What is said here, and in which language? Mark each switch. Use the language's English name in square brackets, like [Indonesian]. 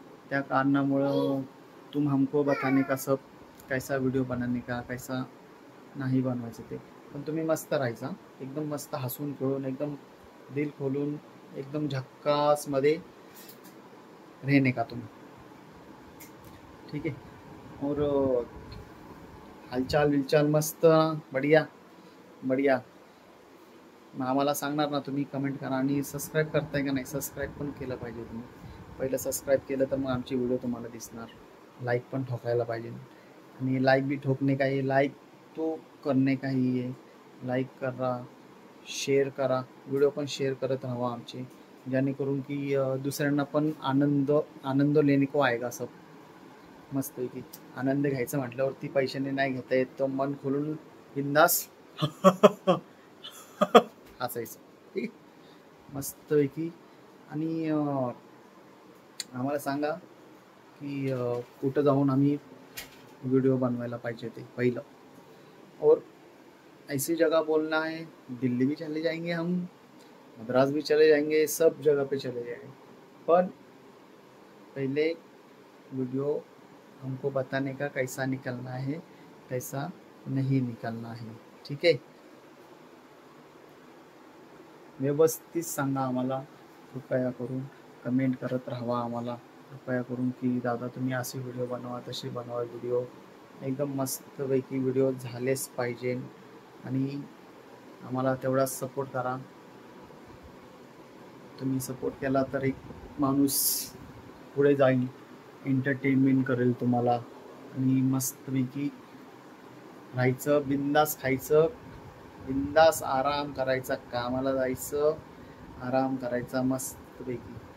[Marathi] त्या कारणामुळं [Hindi] तुम हमको बताने का सब कैसा व्हिडिओ बनाने का, कैसा [Marathi] नाही बनवायचं ते। पण तुम्ही मस्त राहायचा, एकदम मस्त हसून खेळून, एकदम दिल खोलून, एकदम झक्कास मध्ये [Hindi] रहने का [Marathi] तुम्ही, ठीक आहे। [Hindi] और हालचाल विलचाल मस्त, बढ़िया बढ़िया। [Marathi] मग आम्हाला सांगणार ना तुम्ही, कमेंट करा आणि सबस्क्राईब करताय का नाही, सबस्क्राईब पण केलं पाहिजे तुम्ही। पहिलं सबस्क्राईब केलं तर मग आमची व्हिडिओ तुम्हाला दिसणार। लाईक पण ठोकायला पाहिजे, आणि [Hindi] लाईक भी ठोकणे का ही, [Marathi] लाईक तो करणे का ही आहे। लाईक करा, शेअर करा, व्हिडिओ पण शेअर करत राहा आमचे, जेणेकरून की दुसऱ्यांना पण आनंद [Hindi] लेने को आएगा सब। [Marathi] मस्तपैकी आनंद घ्यायचं म्हटल्यावरती पैशाने नाही घेता येत, तो मन खोलून बिंदास हसायचं, ठीक आहे मस्तपैकी। आणि आम्हाला सांगा की कुठं जाऊन आम्ही वीडियो बनवायला पाहिजे ते पहिलं। [Hindi] और ऐसी जगह बोलना है, दिल्ली भी चले जाएंगे हम, मद्रास भी चले जाएंगे, सब जगह पे चले जाएंगे, पर पहले वीडियो हमको बताने का कैसा निकलना है, कैसा नहीं निकलना है, ठीक है। [Marathi] व्यवस्थित सांगा आम्हाला, कृपया करून कमेंट करत राहा आम्हाला, कृपया करून की दादा तुम्ही असे व्हिडिओ बनवा, तसे बनवा व्हिडिओ, एकदम मस्तपैकी व्हिडिओ झालेच पाहिजे। आणि आम्हाला तेवढा सपोर्ट करा, तुम्ही सपोर्ट केला तर एक माणूस पुढे जाईल, एंटरटेनमेंट करेल तुम्हाला, आणि मस्तपैकी राहायचं, बिंदास खायचं, बिंदास आराम करायचा, कामाला जायचं, आराम करायचा मस्तपैकी।